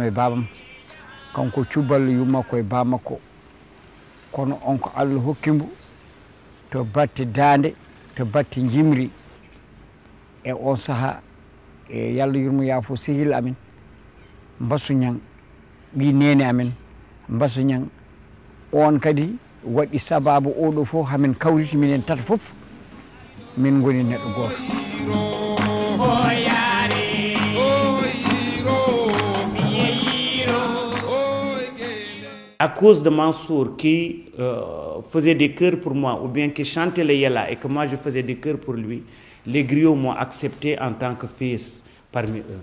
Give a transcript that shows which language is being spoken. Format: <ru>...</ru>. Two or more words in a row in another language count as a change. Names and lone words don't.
<ff>e babam kanko cuballo yummakko e bamakko kono on ko Allah hokkimo to batte dande to batte jimri e on saaha e yallah yurmo yaafo sehil amen Mbassou Niang ɓi nene amen Mbassou Niang on kadi waɗi sababu oɗo fof hamin kawriti minen tata fof min goni neɗɗo goto.</ff> <fr>À cause de Mansour qui faisait des chœurs pour moi, ou bien qui chantait les Yella, et que moi je faisais des chœurs pour lui, les griots m'ont accepté en tant que fils parmi eux.</fr>